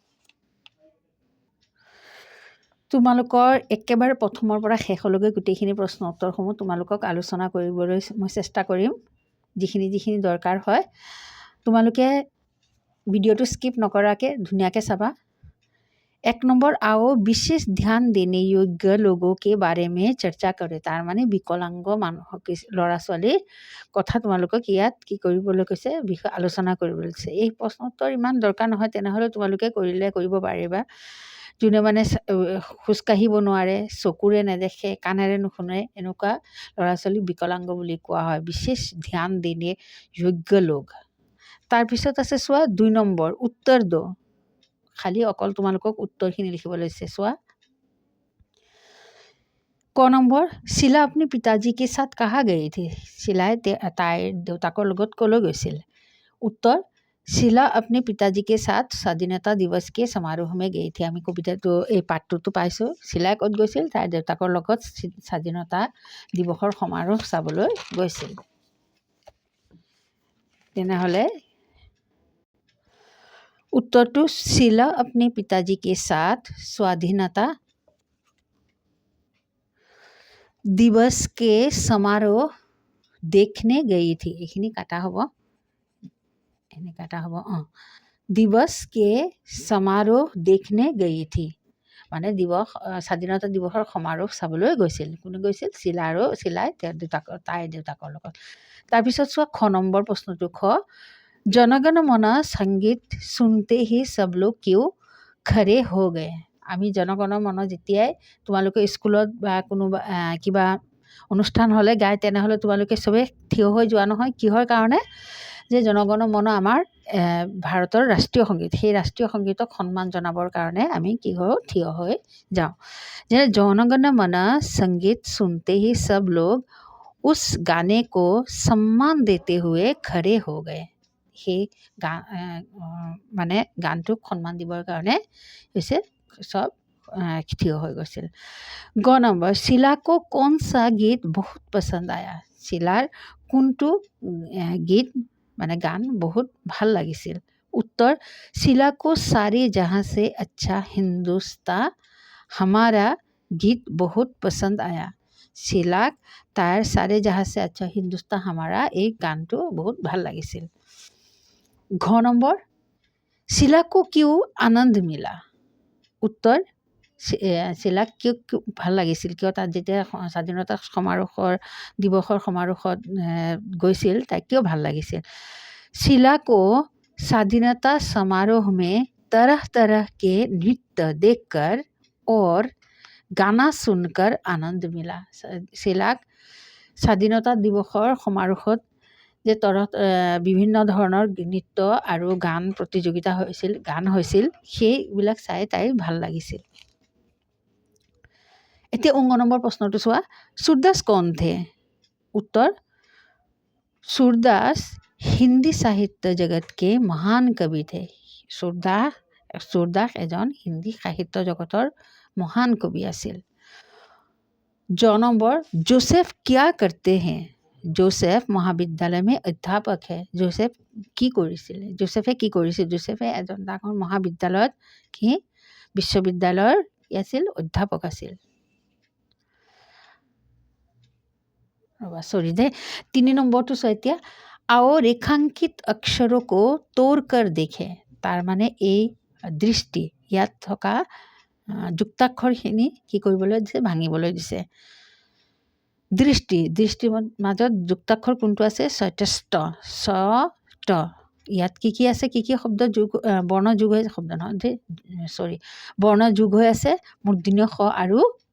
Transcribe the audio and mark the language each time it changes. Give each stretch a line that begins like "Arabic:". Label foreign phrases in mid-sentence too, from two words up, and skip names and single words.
Assamese: তোমালোকৰ একেবাৰে প্ৰথমৰ পৰা শেষলৈকে গোটেইখিনি প্ৰশ্ন উত্তৰসমূহ তোমালোকক আলোচনা কৰিবলৈ মই চেষ্টা কৰিম। যিখিনি দৰকাৰ হয় তোমালোকে ভিডিঅ'টো স্কিপ নকৰাকৈ ধুনীয়াকৈ চাবা।
Hindi: 1 নম্বৰ आओ विशेष ध्यान देने योग्य लोगों के बारे में चर्चा करे।
Assamese: তাৰ মানে বিকলাংগ মানুহক ল'ৰা ছোৱালীৰ কথা তোমালোকক ইয়াত কি কৰিবলৈ কৈছে, বিষয় আলোচনা কৰিবলৈ কৈছে। এই প্ৰশ্ন উত্তৰ ইমান দৰকাৰ নহয়, তেনেহ'লে তোমালোকে কৰিব পাৰিবা। যোনে মানে খোজকাঢ়িব নোৱাৰে, চকুৰে নেদেখে, কাণেৰে নুশুনে, এনেকুৱা ল'ৰা ছোৱালীক বিকলাংগ বুলি কোৱা হয়। বিশেষ ধ্যান দেনে যোগ্য লোক। তাৰপিছত আছে চোৱা 2 নম্বৰ উত্তৰ দ। খালি অকল তোমালোকক উত্তৰখিনি লিখিবলৈ দিছে। চোৱা ক নম্বৰ
Hindi: শিলা अपने पिताजी के साथ कहाँ गई थी।
Assamese: শিলাই তাইৰ দেউতাকৰ লগত ক'লৈ গৈছিল। উত্তৰ শিলা
Hindi: अपने पिताजी के साथ
Assamese: স্বাধীনতা দিৱস
Hindi: के समारोह में गई थी।
Assamese: আমি কবিতাটো এই পাঠটোতো পাইছোঁ। শিলাই ক'ত গৈছিল, তাইৰ দেউতাকৰ লগত স্বাধীনতা দিৱসৰ সমাৰোহ চাবলৈ গৈছিল।
Hindi: তেনেহ'লে उत्तरटू शीला अपने पिताजी के साथ स्वाधीनता दिवस के समारोह देखने गई थी।
Assamese: এইখিনি কাটা হ'ব,
Hindi: दिवस के समारोह देखने गई थी
Assamese: মানে স্বাধীনতা দিৱসৰ সমাৰোহ চাবলৈ গৈছিল। কোনে গৈছিল? শিলাই তাইৰ দেউতাকৰ লগত। তাৰপিছত চোৱা খ নম্বৰ প্ৰশ্নটো।
Hindi: খ जनगण मन संगीत सुनते ही सब लोग क्यों खड़े हो गए।
Assamese: আমি জনগণ মন যেতিয়াই তোমালোকে স্কুলত বা কোনোবা কিবা অনুষ্ঠান হ'লে গায়, তেনেহ'লে তোমালোকে চবেই থিয় হৈ যোৱা নহয়। কিহৰ কাৰণে? যে জনগণ মন আমাৰ ভাৰতৰ ৰাষ্ট্ৰীয় সংগীত। সেই ৰাষ্ট্ৰীয় সংগীতক সন্মান জনাবৰ কাৰণে আমি কি কৰোঁ? থিয় হৈ যাওঁ।
Hindi: যে जनगण मन संगीत सुनते ही सब लोग उस गाने को सम्मान देते हुए खड़े हो गए।
Assamese: সেই মানে গানটোক সন্মান দিবৰ কাৰণে হৈছে চব থিয় হৈ গৈছিল। গ নম্বৰ
Hindi: শিলা को कौन सा गीत बहुत पसंद आया।
Assamese: শিলাৰ কোনটো গীত মানে গান বহুত ভাল লাগিছিল।
Hindi: উত্তৰ শিলা को सारे जहाँ से अच्छा हिंदुस्तान हमारा गीत बहुत पसंद आया।
Assamese: শিলাক তাৰ
Hindi: सारे जहाँ से अच्छा हिंदुस्तान हमारा
Assamese: এই গানটো বহুত ভাল লাগিছিল। ঘ নম্বৰ
Hindi: শিলা को क्यों आनंद मिला।
Assamese: উত্তৰ শিলাক কিয় ভাল লাগিছিল, কিয় তাত যেতিয়া স্বাধীনতা দিৱসৰ সমাৰোহত গৈছিল তাই কিয় ভাল লাগিছিল।
Hindi: শিলা को स्वाधीनता समारोह में तरह तरह के नृत्य देखकर और गाना सुनकर आनंद मिला।
Assamese: শিলাক স্বাধীনতা দিৱসৰ সমাৰোহত যে বিভিন্ন ধৰণৰ নৃত্য আৰু গান প্ৰতিযোগিতা হৈছিল, সেইবিলাক চাই তাইৰ ভাল লাগিছিল। এতিয়া 19 নম্বৰ প্ৰশ্নটো চোৱা।
Hindi: सूरदास कौन थे। उत्तर सूरदास हिंदी साहित्य जगत के महान कवि थे।
Assamese: सूरदास এজন হিন্দী সাহিত্য জগতৰ মহান কবি আছিল। ज নম্বৰ
Hindi: जोसेफ क्या करते हैं। जोसेफ महाविद्यालय में अध्यापक है।
Assamese: जोसेফে কি কৰিছিল। जोसेফে এজন ডাঙৰ মহাবিদ্যালয়ত বিশ্ববিদ্যালয়ৰ আছিল অধ্যাপক আছিল। 3 নম্বৰটো চোৱা এতিয়া।
Hindi: आओ रेखांकित अक्षरों को तोड़ कर देखें।
Assamese: তাৰ মানে এই দৃষ্টি, ইয়াত থকা যুক্তাক্ষৰখিনি কি কৰিবলৈ দিছে? ভাঙিবলৈ দিছে। দৃষ্টিৰ মাজত যুক্তাক্ষৰ কোনটো আছে? 6টা ছ ট। ইয়াত কি আছে? কি শব্দ বৰ্ণ যোগ হৈ বৰ্ণ যোগ হৈ আছে মূৰ্ধন্য খ আৰু ট।